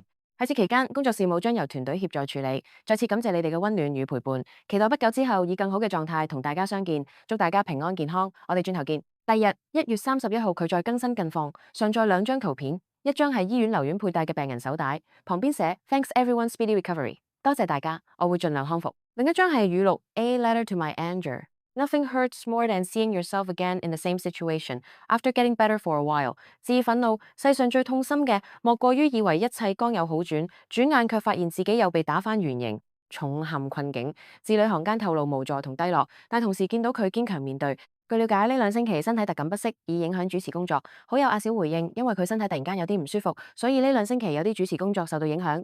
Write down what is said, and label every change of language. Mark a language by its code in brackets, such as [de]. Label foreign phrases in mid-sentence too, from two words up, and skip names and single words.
[yue] 喺此期間，工作事務將由團隊協助處理。再次感謝你哋嘅溫暖與陪伴，期待不久之後以更好嘅狀態同大家相見。祝大家平安健康，我哋轉頭見。第二日1月31號，佢再更新近況，上載2張圖片，一張係醫院留院佩戴嘅病人手帶，旁邊寫 [en] Thanks everyone speedy recovery， [yue] 多謝大家，我會盡量康復。另一張係語錄 [en] A letter to my anger。Nothing hurts more than seeing yourself again in the same situation after getting better for a while。 [yue] 致憤怒，世上最痛心嘅莫過於以為一切剛有好轉，轉眼卻發現自己又被打返原形，重陷困境。字裏行間透露無助同低落，但同時見到佢堅強面對。據了解，呢2星期身體特感不適，以影響主持工作。好友阿小回應，因為佢身體突然間有啲唔舒服，所以呢2星期有啲主持工作受到影響。